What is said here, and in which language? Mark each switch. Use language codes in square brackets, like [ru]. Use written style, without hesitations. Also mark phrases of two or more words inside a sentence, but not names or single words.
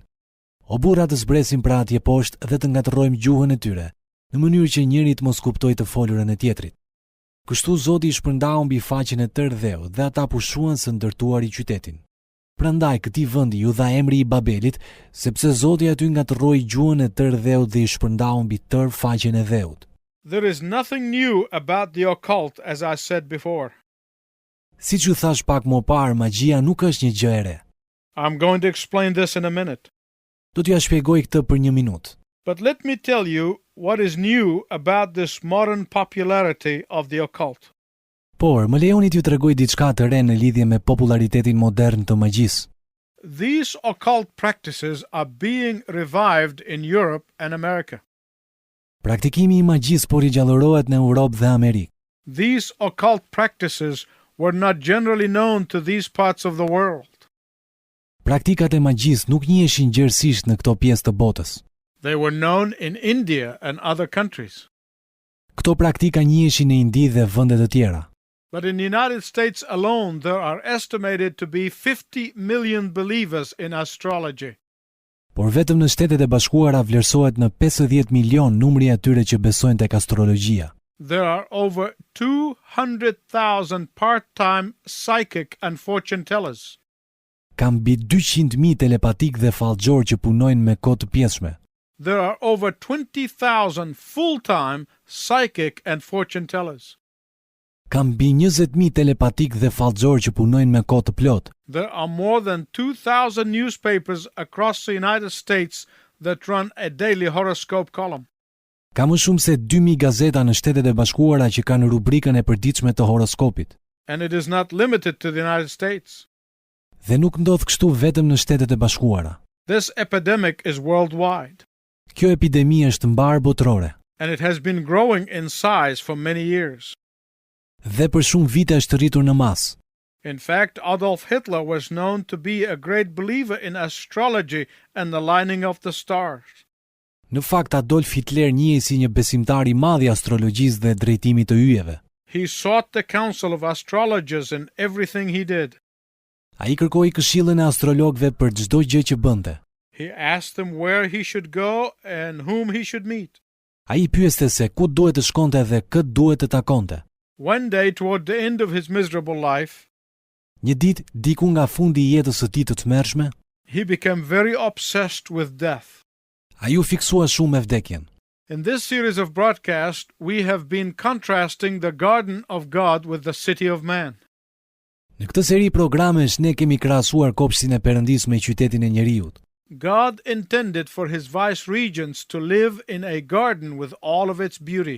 [sq] O burra, të zbresim pra atje poshtë dhe të ngatërrojmë gjuhën e tyre, në mënyrë që njëri të mos kuptojë të folurën e tjetrit." Kështu Zoti i shpërndau mbi faqen e tërë dheut dhe ata pushuan së ndërtuari qytetin. Prandaj këtij vendi u dha emri i Babelit, sepse Zoti aty ngatërroi gjuhën e tërë dheut dhe i shpërndau mbi tërë faqen e dheut. [en] There is nothing new about the occult, as I said before. [sq] Siç u thash pak më parë, magjia nuk është një gjë e re. [en] I'm going to explain this in a minute. [sq] Do t'ja shpjegoj këtë për një minutë. [en] But let me tell you what is new about this modern popularity of the occult. [sq] Por, më lejoni t'ju tregoj diçka të re në lidhje me popularitetin modern të magjisë. [en] These occult practices are being revived in Europe and America. [sq] Praktikimi I magjisë po rigjallërohet në Europë dhe Amerikë. [en] These occult practices were not generally known to these parts of the world. [sq] Praktikat e magjisë nuk njiheshin gjerësisht në këto pjesë të botës. [en] They were known in India and other countries. [sq] Këto praktika njiheshin në Indi dhe vende të tjera. [en] But in the United States alone, there are estimated to be 50 million believers in astrology. [sq] Por vetëm në Shtetet e Bashkuara vlerësohet në 50 milion numri I atyre që besojnë tek astrologjia. [en] There are over 200,000 part-time psychic and fortune tellers. [sq] Ka mbi 200.000 telepatik dhe fallxhor që punojnë me kohë të pjesshme. [en] There are over 20,000 full-time psychic and fortune tellers. [sq] Ka mbi 20.000 telepatik dhe fallxhor që punojnë me kohë të plotë. [en] There are more than 2,000 newspapers across the United States that run a daily horoscope column. [sq] Ka më shumë se 2.000 gazeta në Shtetet e Bashkuara që kanë rubrikën e përditshme të horoskopit. [en] And it is not limited to the United States. [sq] Dhe nuk ndodh kështu vetëm në Shtetet e Bashkuara. [en] This epidemic is worldwide. [sq] Kjo epidemi është mbar botërore. [en] And it has been growing in size for many years. [sq] Dhe për shumë vite është rritur në masë. [en] In fact, Adolf Hitler was known to be a great believer in astrology and the lining of the stars. [sq] Në fakt, Adolf Hitler njihej si një besimtar I madh I astrologjisë dhe drejtimit të yjeve. [en] He sought the counsel of astrologers in everything he did. [sq] Ai kërkoi këshillën e astrologëve për çdo gjë që bënte. [en] He asked them where he should go and whom he should meet. [sq] Ai pyeste se ku duhet të shkonte dhe kë duhet të takonte. [en] One day, toward the end of his miserable life, [sq] Një ditë, diku nga fundi I jetës së tij të tmerrshme, [en] he became very obsessed with death. [sq] ai u fiksua shumë me vdekjen. [en] In this series of broadcasts, we have been contrasting the garden of God with the city of man. [sq] Në këtë seri programesh ne kemi krahasuar kopshtin e Perëndisë me qytetin e njeriut. [en] God intended for his vice-regents to live in a garden with all of its beauty.